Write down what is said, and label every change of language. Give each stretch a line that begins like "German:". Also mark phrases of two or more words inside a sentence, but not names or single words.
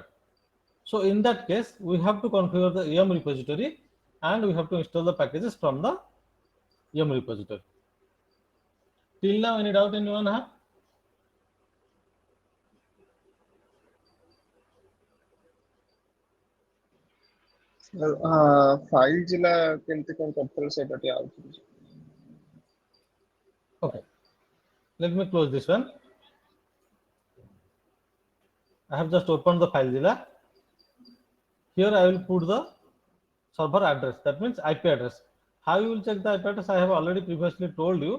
English: So in that case, we have to configure the yum repository and we have to install the packages from the yum repository. Till now, any doubt anyone have?
Odia: FileZilla କେମିତି କଣ କରିଥିଲେ ସେଇଟା ଟିକେ ଆଉଥରେ।
English: Okay, let me close this one. I have just opened the FileZilla. Here I will put the server address, that means IP address. How you will check the IP address? I have already previously told you.